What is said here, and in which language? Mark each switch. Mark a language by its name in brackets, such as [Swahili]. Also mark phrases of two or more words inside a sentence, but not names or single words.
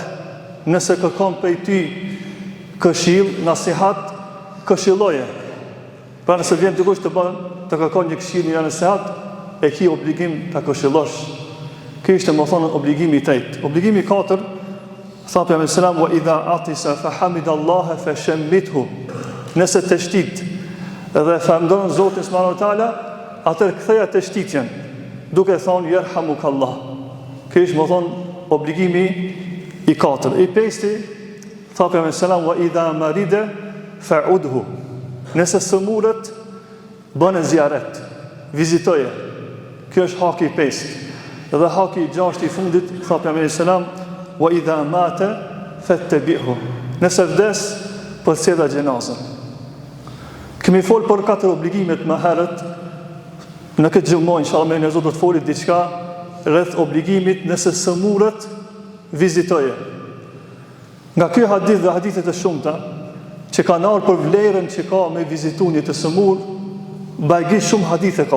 [Albanian] Nëse kërkon prej ty këshill, nasihat, këshilloje. Pra nëse vjen dikush të kërkon një këshill, një nasihat, e ki obligim ta këshillosh. Ky ishte më thonë obligimi i tretë. Obligimi i katërt, tha pejgamberi selam, [Arabic] وإذا عطس فحمد الله فشمته. [Albanian] Nëse të shtit dhe famdon Zotin [Arabic] سبحانه وتعالى, [Albanian] atëherë ktheja të shtitjen, duke thonë yerhamukallah. Ky është më thonë obligimi i katër. I pesti, tha pejgamberi selam, [Arabic] وإذا مرض فعوده. [Albanian] Nëse sëmurët, bënë ziaret, vizitoje. Kjo është haki i pestë. Dhe haki i gjashtë i fundit, tha pejgamberi selam, [Arabic] وإذا مات فاتبعه. [Albanian] Nëse vdes, përcjellja gjenazën. Kemi folë për 4 obligimet më herët. Në këtë xhumë inshallah me Zot do të folit diçka rreth obligimit nëse sëmurët vizitoje. Nga ky hadith dhe hadithet e shumta që kanë ardhur për vlerën që ka me vizitu një të sëmur, bajgi shumë hadithe ka.